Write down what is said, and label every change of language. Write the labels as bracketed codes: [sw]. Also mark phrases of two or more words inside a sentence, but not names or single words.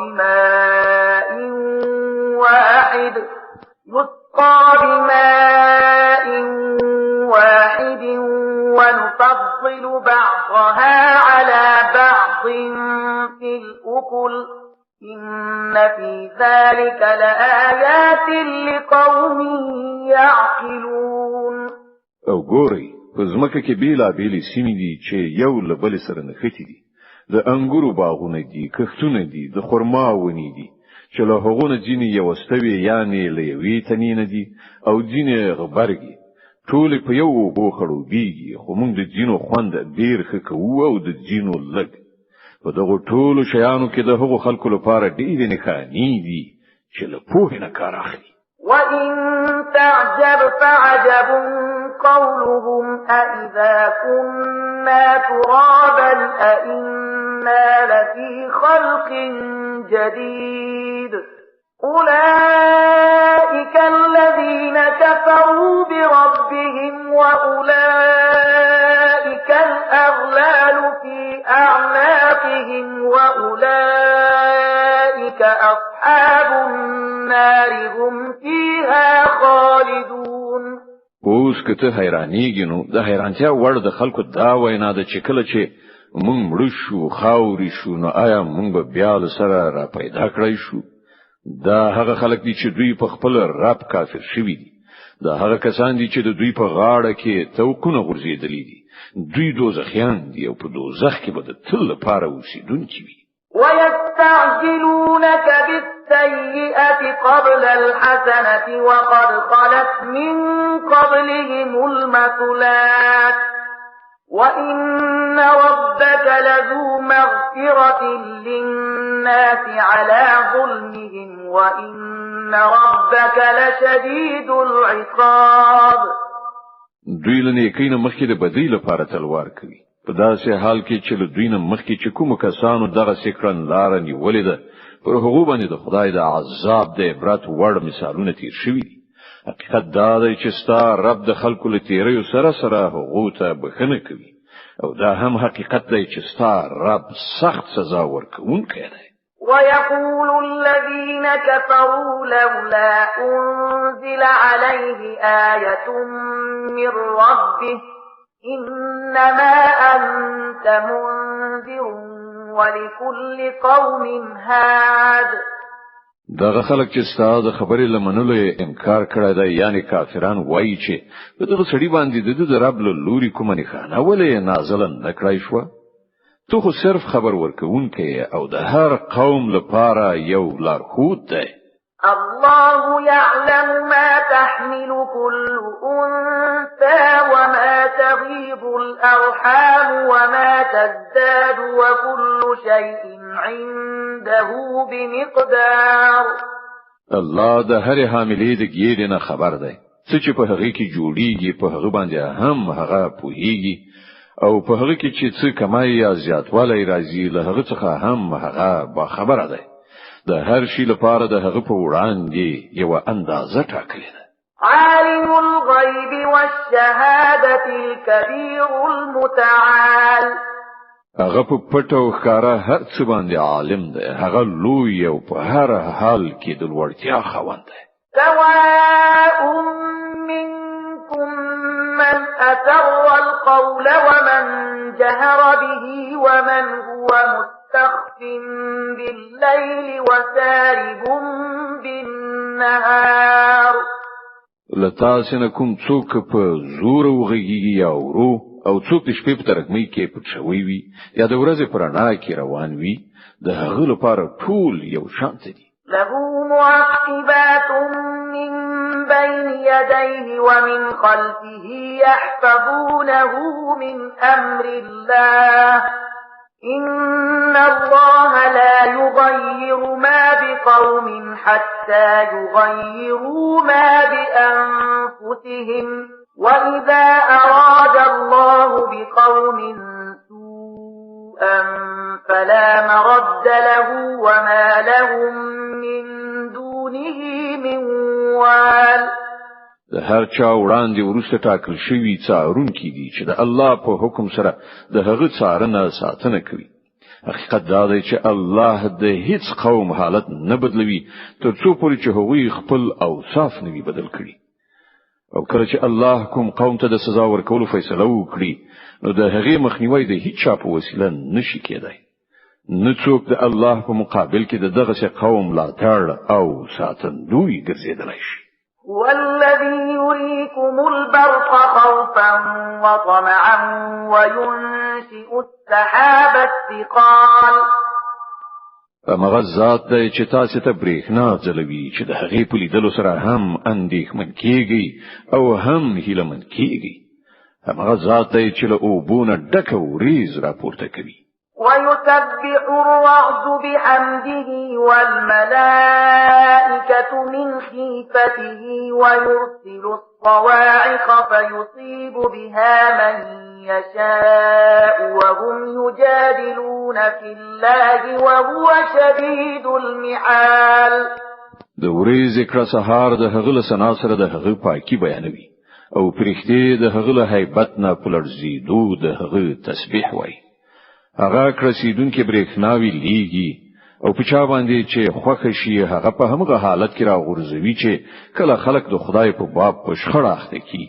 [ar] بماء واحد ونفضل بعضها على بعض في الأكل إن في ذلك لآيات لقوم يعقلون. [ps] او ګوري په ځمکه کې بیلابېلې سیمې دي چې یو له بل سره نښتي دي. د انګورو باغونه دي، کښتونه دي، د خرما ونې دي چې له هغو نه ځینې یو استوي یعنی له یوې تنې نه دي او ځینې غبرګي. ټول په یو اوبو خړوبېږي خو موږ د ځینو خوند ډېر ښه کوو او د ځینو لږ. په دغو ټولو شیانو کې د هغو خلکو لپاره ډېرې نښانې دي چې له پوهې نه کار اخلي. [ar] وَإِن تَعْجَبْ فَعَجَبٌ قَوْلُهُمْ أَإِذَا كُنَّا تُرَابًا أَإِنَّا لَفِي خَلْقٍ جَدِيدٍ أُولَئِكَ الَّذِينَ كَفَرُوا بِرَبِّهِمْ وَأُولَئِكَ الْأَغْلَالُ فِي أَعْنَاقِهِمْ وَأُولَئِكَ أَصْحَابُ النَّارِ هُمْ فِيهَا خَالِدُونَ. [ps] اوس کته حیرانېږي نو د حیرانتیا وړ د خلکو دا وینا ده چې کله چې مونږ مړ شو خاوري شو نو آیا مونږ به بیا سره را پیدا کړی شو دا هغه خلک دي چې دوی په خپل رب کافر شوي دي. دا هغه کسان دي چې د دوی په غاړه کې توقونه غورځېدلې دي. دوی دوزخیان دي او په دوزخ کې به د تل لپاره اوسېدونکي وي. [ar] ويستعجلونك بالسيئة قبل الحسنة وقد خلت من قبلهم المثلات وإن ربك لذو مغفرة للناس على ظلمهم وإن ربك لشديد العقاب. [ps] دوی له نیکۍ نه مخکې د بدۍ لپاره تلوار کوي. په داسې حال کې چې له دوی نه مخکې چې کوم کسانو دغه سکرن لار نیولې ده پر هغه باندې د خدای د عذاب د عبرت وړ مثالونه تیر شوي دي. حقیقت دا دی چې ستا رب د خلکو له تیریو سره سره هغو ته بخښنه کوي او دا هم حقیقت دی چې ستا رب سخت سزا ورکوونکی دی. [ar] ويقول الذين كفروا لولا أنزل عليه آية من ربه إنما أنت منذر ولكل قوم هاد. [ps] دغه خلک چې ستاسو د خبرې لمنلو انکار کړی دی یعنی کافران وایي چې په دغه سړي باندې د رب له لوري کومه نښانه ولې نازله نه کړای شوه. ته خو صرف خبر ورکوونکی او د هر قوم لپاره یو لارښود دی. [ar] الله يعلم ما تحمل كل أنثى وما تغيض الأرحام وما تزداد وكل شيء عنده بمقدار. [ps] الله د هر حاملې د ګیډې نه خبر دی. څه چې په هغه کې جوړیږي په هغه باندې هم هغه پوهیږي او په هغه کې چې څه کمای یا زیاتوالی راځي له هغه څخه هم هغه با خبره دی. د هر شي لپاره د هغه په وړاندې یو اندازه ټاکلې ده. [ar] عالم الغیب والشهادة الكبير المتعال. [ps] هغه په پټ او ښکارا هر څه باندې عالم دی. هغه لوی او په هر حال کې د لوړتیا خاوند دی. [ar] سواء منكم من أسر القول ومن جهر به ومن هو مستخف بالليل وسارب بالنهار. [ps] لتاسنه کوم څوک په زور وغږیږي یا ورو او څوک د شپې په ترغمۍ کې پټ شوی وي یا د ورځې پر رڼا کې روان وي د هغه لپاره ټول یو شان دي. [ar] له معقبات من بين يديه ومن خلفه يحفظونه من أمر الله إن الله لا يغير ما بقوم حتى يغيروا ما بأنفسهم وإذا أراد الله بقوم سوءا فلا مرد له وما لهم من دونه من وال. [ps] د هر چا وړاندې ورسته ټاکل شوی څارونکي دي چې د الله په حکم سره د هغه څارنه ساتنه کوي. حقیقت دا دی چې الله د هیڅ قوم حالت نه بدلوي تر څو پورې چې هغوی خپل اوصاف نه بدل کړي. او کله چې الله کوم قوم ته د سزا ورکولو فیصله وکړي نو د هغې مخنیوي د هیڅ چا په وسیله نشي کېدای. نه څوک د الله په مقابل کې د دغه قوم ملاتړ او ساتندوی ګرځېدلی شي. [ar] والذي يريكم البرق خوفا وطمعا وينشئ السحاب الثقال. [ps] مغه ذات دی چې تاسو ته برېښنا ځلوي چې د هغې په لیدلو سره هم اندېښمن کیږي او هم هیلهمن کیږي. مغه ذات دی چې له اوبونه ډکه وریځ راپورته کوي. [ar] ويسبح الرعد بحمده والملائكة من خيفته ويرسل الصواعق فيصيب بها من يشاء وهم يجادلون في الله وهو شديد المحال. [ps] د ورځې کړه سهار د هغه له سنا سره د هغه پاکي بیانوي او پرختي د هغه له هیبت نه پلرزیدو د هغه تسبیح وایي. هغه کرسیدونکو برېښناوي لیږي او په چا باندې چې خوښ شي هغه په همغه حالت کې راغورځوي چې کله خلک د خدای په باب په شخړه اخته کیږي.